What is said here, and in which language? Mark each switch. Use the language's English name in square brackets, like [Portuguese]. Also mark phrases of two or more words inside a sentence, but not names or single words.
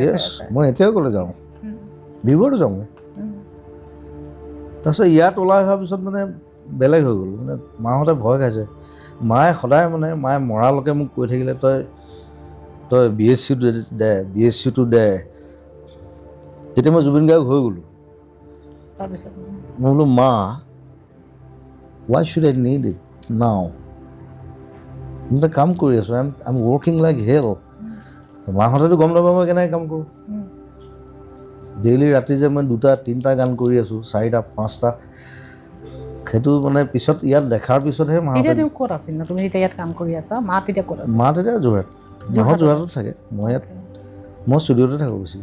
[Assamese] য়েছ মই এতিয়াও কলেজ যাওঁ বিবৰুৱাতো যাওঁ মই তাৰপিছত ইয়াত ওলাই অহাৰ পিছত মানে বেলেগ হৈ গ'ল মানে মাহঁতে ভয় খাইছে মায়ে সদায় মানে মায়ে মৰালৈকে মোক কৈ থাকিলে তই BSc-টো দে তেতিয়া মই জুবিন গাৰ্গ হৈ গ'লোঁ তাৰপিছত মই বোলো মা [English] why should I need it now [Assamese] মই এটা কাম কৰি আছোঁ [English] I'm working like hell [Assamese] মাহঁতেতো গম নাপাব মই কেনেকৈ কাম কৰোঁ ডেইলি ৰাতি যে মই 2টা 3টা গান কৰি আছোঁ 4টা 5টা সেইটো মানে পিছত ইয়াত দেখাৰ পিছতহে তেতিয়া তুমি ক'ত আছিল ন তুমি যেতিয়া ইয়াত কাম কৰি আছা মা তেতিয়া ক'ত আছে মা তেতিয়া যোৰহাট যোৰহাটত থাকে মই ইয়াত মই ষ্টুডিঅ'তে থাকোঁ বেছি